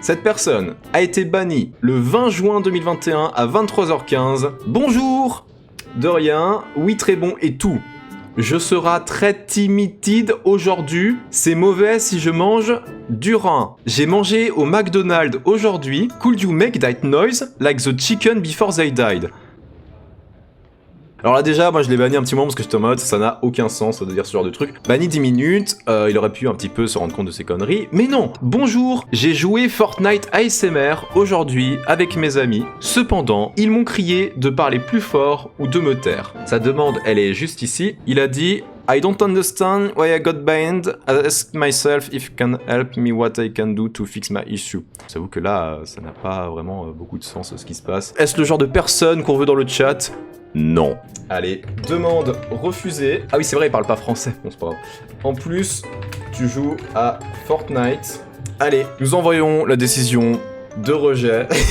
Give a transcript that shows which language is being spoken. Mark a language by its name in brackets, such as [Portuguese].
[French] Cette personne a été bannie le 20 juin 2021 à 23h15. Bonjour. De rien, oui très bon et tout. Je serai très timide aujourd'hui. C'est mauvais si je mange du rein. J'ai mangé au McDonald's aujourd'hui. [English] Could you make that noise like the chicken before they died? [French] Alors là déjà, moi je l'ai banni un petit moment parce que j'étais en mode ça n'a aucun sens de dire ce genre de truc. Banni 10 minutes, il aurait pu un petit peu se rendre compte de ses conneries, mais non. Bonjour, j'ai joué Fortnite ASMR aujourd'hui avec mes amis. Cependant, ils m'ont crié de parler plus fort ou de me taire. Sa demande, elle est juste ici. Il a dit [English] I don't understand why I got banned. I asked myself if you can help me what I can do to fix my issue. [French] J'avoue que là, ça n'a pas vraiment beaucoup de sens ce qui se passe. Est-ce le genre de personne qu'on veut dans le chat ? Non. Allez, demande refusée. Ah oui, c'est vrai, il parle pas français. Bon, c'est pas grave. En plus, tu joues à Fortnite. Allez, nous envoyons la décision de rejet.